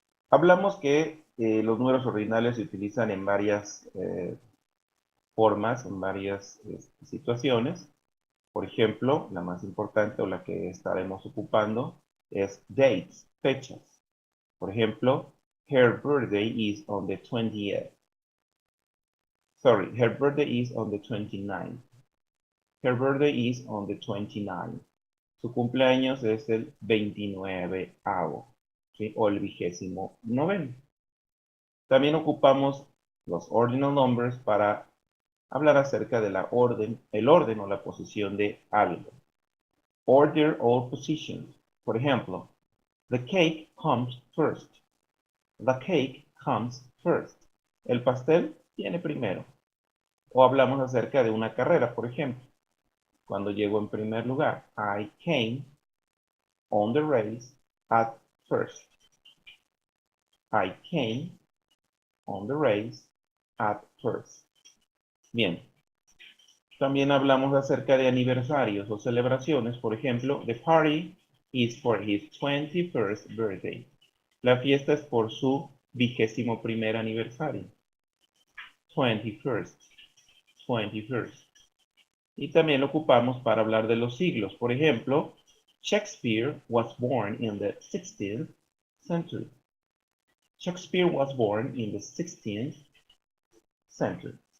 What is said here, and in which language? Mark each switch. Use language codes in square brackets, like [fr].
[es] Hablamos que los números ordinales se utilizan en varias formas, en varias situaciones. Por ejemplo, la más importante o la que estaremos ocupando es dates, fechas. Por ejemplo, [en] her birthday is on the 20th. Sorry, her birthday is on the 29th. Her birthday is on the 29th. [es] Su cumpleaños es el 29avo, ¿sí? O el 29º. También ocupamos los ordinal numbers para hablar acerca de el orden o la posición de algo. [en] Order all positions. [es] Por ejemplo, [en] the cake comes first. The cake comes first. [es] El pastel viene primero. O hablamos acerca de una carrera, por ejemplo. Cuando llego en primer lugar, [en] I came on the race at first. I came on the race at first. [es] Bien. También hablamos acerca de aniversarios o celebraciones. Por ejemplo, [en] the party is for his 21st birthday. [es] La fiesta es por su 21º aniversario. 21st. 21st. Y también lo ocupamos para hablar de los siglos. Por ejemplo, [en] Shakespeare was born in the 16th century. Shakespeare was born in the 16th century.